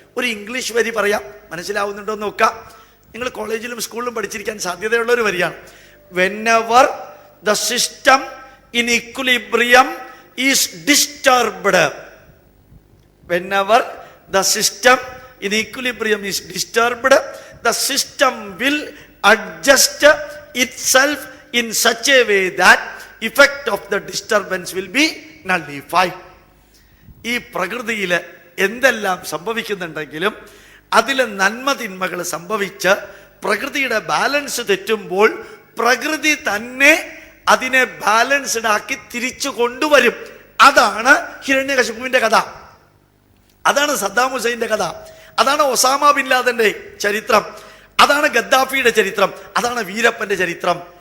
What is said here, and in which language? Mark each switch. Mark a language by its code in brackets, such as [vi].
[ml] ഒരു ഇംഗ്ലീഷ് വരി പറയാം, മനസ്സിലാവുന്നുണ്ടോ എന്ന് നോക്കാം. നിങ്ങൾ കോളേജിലും സ്കൂളിലും പഠിച്ചിരിക്കാൻ സാധ്യതയുള്ള ഒരു വരിയാണ്. [en] Whenever the system in equilibrium is disturbed, whenever the system in equilibrium is disturbed, the system will adjust itself in such a way that effect of the disturbance will be nullified. [ml] ഈ പ്രകൃതിയിൽ എന്തെല്ലാം സംഭവിക്കുന്നുണ്ടെങ്കിലും അതിലെ നന്മ തിന്മകൾ സംഭവിച്ച് പ്രകൃതിയുടെ balance തെറ്റുമ്പോൾ പ്രകൃതി തന്നെ അതിനെ ബാലൻസ്ഡ് ആക്കി തിരിച്ചു കൊണ്ടുവരും. അതാണ് ഹിരണ്യകശിപുവിന്റെ കഥ, അതാണ് സദ്ദാം ഹുസൈന്റെ കഥ, അതാണ് ഒസാമ ബിൻ ലാദന്റെ ചരിത്രം, അതാണ് ഗദ്ദാഫിയുടെ ചരിത്രം, അതാണ് വീരപ്പന്റെ ചരിത്രം.